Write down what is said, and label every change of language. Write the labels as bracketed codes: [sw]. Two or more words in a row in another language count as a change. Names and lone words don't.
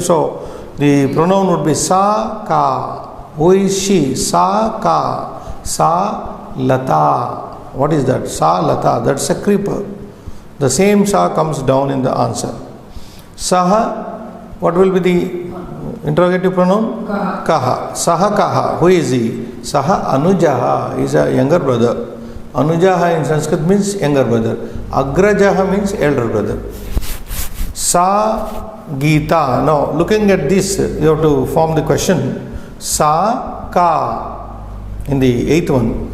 [en] So the pronoun would be [sa] सः कः. [en] Who is she? [sa] सः कः. सा लता. [en] What is that? [sa] सा लता. [en] That's a creeper. The same Sa comes down in the answer. [sa] Saha. [en] What will be the interrogative pronoun? [sa] कः. सः कः. [en] Who is he? [sa] सः अनुजः [en] is a younger brother. Anujaha in Sanskrit means younger brother. Agrajaha means elder brother. [sa] सा गीता. [en] Now looking at this, you have to form the question. [sa] सः कः. [en] In the eighth one.